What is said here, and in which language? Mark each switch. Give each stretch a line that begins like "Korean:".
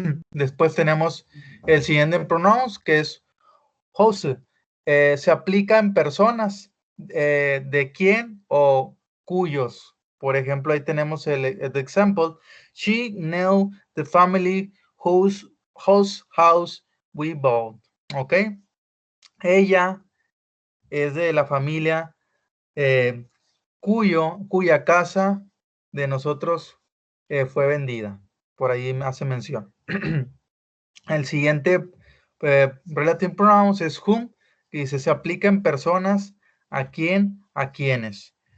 Spanish: Después tenemos el siguiente pronouns que es whose. Se aplica en personas de quién o cuyos. Por ejemplo, ahí tenemos el example.
English: She knew the family whose house we bought. Ok.
Spanish: Ella es de la familia cuya casa de nosotros fue vendida. Por ahí me hace mención. El siguiente relative pronouns es whom, que dice se aplica en personas, a quién, a quienes.